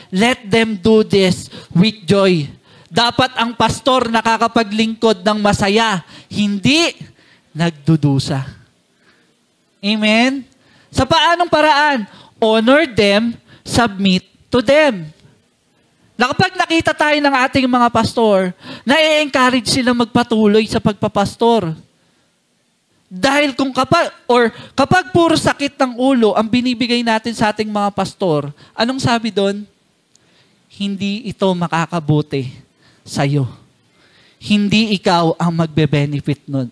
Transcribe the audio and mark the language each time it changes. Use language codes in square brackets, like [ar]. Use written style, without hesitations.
[en] Let them do this with joy. [tl] Dapat ang pastor nakakapaglingkod ng masaya, hindi nagdudusa. Amen? Sa paanong paraan? [en] Honor them, submit to them. [tl] Na kapag nakita tayo ng ating mga pastor, na-encourage sila magpatuloy sa pagpapastor. Dahil kapag puro sakit ng ulo ang binibigay natin sa ating mga pastor, anong sabi doon? Hindi ito makakabuti sa'yo. Hindi ikaw ang magbe-benefit nun.